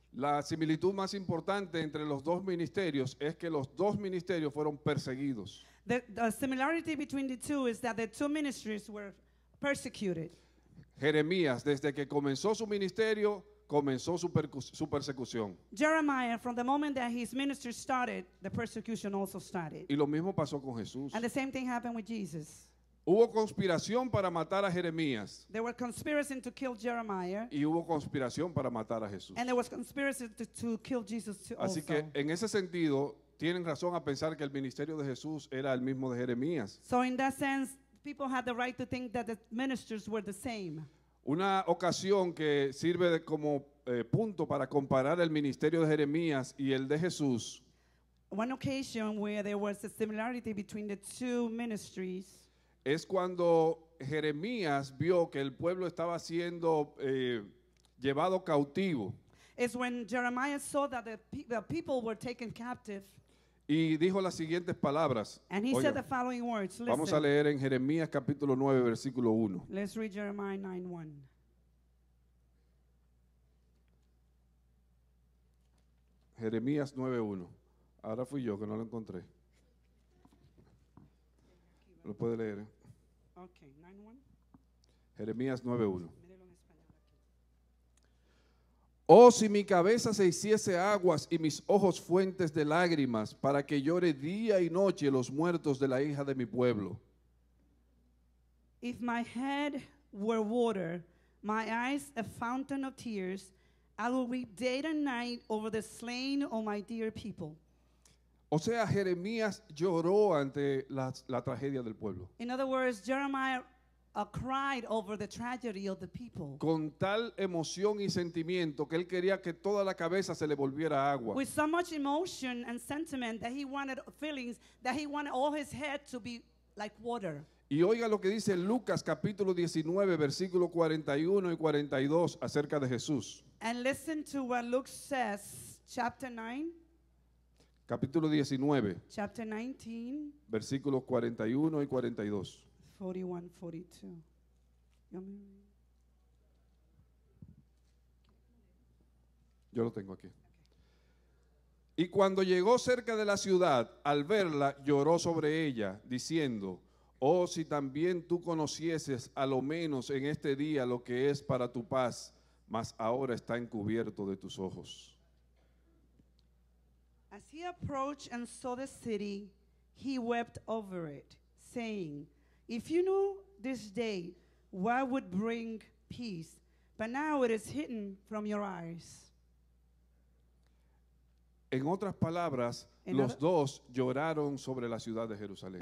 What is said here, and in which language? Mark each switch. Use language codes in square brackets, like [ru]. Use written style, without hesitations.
[es] La similitud más importante entre los dos ministerios es que los dos ministerios fueron perseguidos. [en] The similarity between the two is that the two ministries were persecuted. [es] Jeremías, desde que comenzó su ministerio, comenzó su persecución. [en] Jeremiah, from the moment that his ministry started, the persecution also started. [es] Y lo mismo pasó con Jesús. [en] And the same thing happened with Jesus. [es] Hubo conspiración para matar a Jeremías [en] There were conspiracy to kill Jeremiah, [es] y hubo conspiración para matar a Jesús. [en] and there was conspiracy to kill Jesus too [es] Así [en] also. [es] que en ese sentido tienen razón a pensar que el ministerio de Jesús era el mismo de Jeremías. [en] So in that sense, people had the right to think that the ministers were the same. [es] Una ocasión que sirve como punto para comparar el ministerio de Jeremías y el de Jesús [en] One occasion where there was a similarity between the two ministries [es] es cuando Jeremías vio que el pueblo estaba siendo llevado cautivo [en] is when Jeremiah saw that the people were taken captive, [es] y dijo las siguientes palabras. [en] and he [es] Oiga, [en] said the following words. [es] vamos a [en] Listen, [es] leer en Jeremías capítulo 9, versículo 1. [en] let's read Jeremiah 9:1. [es] Jeremías 9:1. Ahora fui yo que no lo encontré. Lo puede leer. [en] Okay, 9:1. [es] Jeremías 9:1. Mírelo en español aquí. Oh, si mi cabeza se hiciese aguas y mis ojos fuentes de lágrimas, para que llore día y noche los muertos de la hija de mi pueblo. [en] If my head were water, my eyes a fountain of tears, I will weep day and night over the slain of my dear people. [es] O sea, Jeremías lloró ante la tragedia del pueblo. [en] In other words, Jeremiah cried over the tragedy of the people. [es] Con tal emoción y sentimiento que él quería que toda la cabeza se le volviera agua. [en] With so much emotion and sentiment that he wanted feelings, that he wanted all his head to be like water. [es] Y oiga lo que dice Lucas capítulo 19, versículo 41 y 42 acerca de Jesús. [en] And listen to what Luke says, chapter 9, [es] Capítulo 19, [en] chapter 19, [es] versículos 41 y 42. [en] 41, 42. You want me to read? [es] Yo lo tengo aquí. Y cuando llegó cerca de la ciudad, al verla, lloró sobre ella, diciendo, oh, si también tú conocieses a lo menos en este día lo que es para tu paz, mas ahora está encubierto de tus ojos. [en] As he approached and saw the city, he wept over it, saying, if you knew this day what would bring peace, but now it is hidden from your eyes. [es] En otras palabras, En los [en] other- [es] dos lloraron sobre la ciudad de Jerusalén.